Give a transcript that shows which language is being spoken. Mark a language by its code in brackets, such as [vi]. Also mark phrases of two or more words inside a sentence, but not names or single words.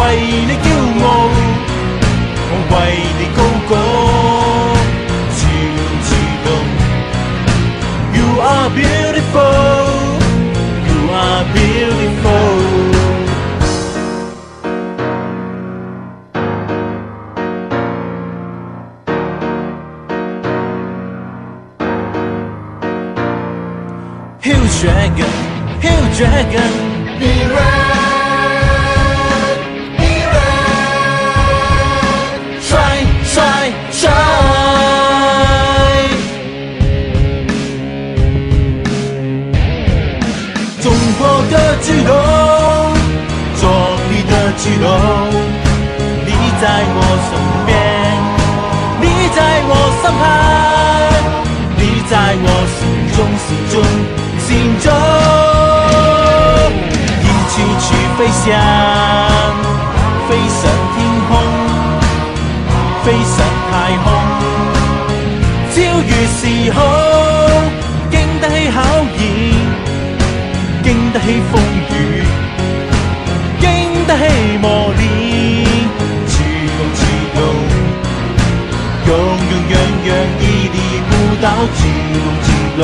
[zh] 你驕傲，我為你高歌，自動自動。 [en] You are beautiful, you are beautiful。Hill Dragon, Hill Dragon, be red, be red, shine, shine, shine。 [zh] 中国的巨龙，做你的巨龙，你在我身边，你在我身旁，你在我心中，心中。心中一起去飛翔，飛上天空，飛上太空，超越時空，經得起考驗，經得起風雨，經得起磨練，自動自動，樣樣樣樣屹立不倒，自動自動。